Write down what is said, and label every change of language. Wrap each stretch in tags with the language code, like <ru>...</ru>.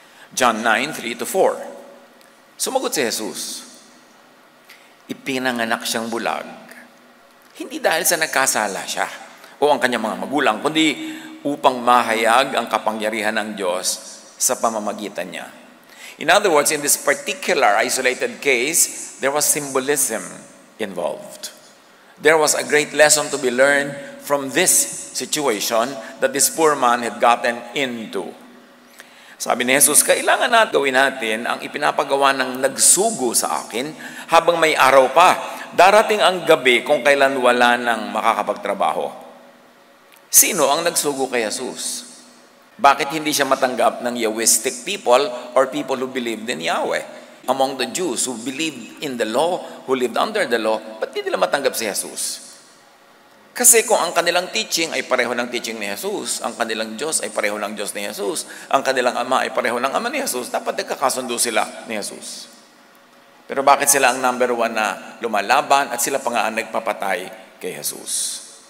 <tl>John 9:3-4. Sumagot si Jesus, ipinanganak siyang bulag, hindi dahil sa nagkasala siya o ang kanyang mga magulang, kundi upang mahayag ang kapangyarihan ng Diyos sa pamamagitan niya.</tl> <en>In other words, in this particular isolated case, there was symbolism involved. There was a great lesson to be learned from this situation that this poor man had gotten into.</en> <tl>Sabi ni Jesus, kailangan natin gawin natin ang ipinapagawa ng nagsugo sa akin habang may araw pa. Darating ang gabi kung kailan wala nang makakapagtrabaho. Sino ang nagsugo kay Jesus? Bakit hindi siya matanggap ng Yahwistic people</tl> <en>or people who believed in Yahweh? Among the Jews who believed in the law, who lived under the law,</en> <tl>ba't hindi nila matanggap si Jesus? Kasi kung ang kanilang teaching ay pareho ng teaching ni Jesus, ang kanilang Diyos ay pareho ng Diyos ni Jesus, ang kanilang Ama ay pareho ng Ama ni Jesus, dapat nagkakasundo sila ni Jesus. Pero bakit sila ang number 1 na lumalaban at sila pa nga ang nagpapatay kay Jesus?</tl>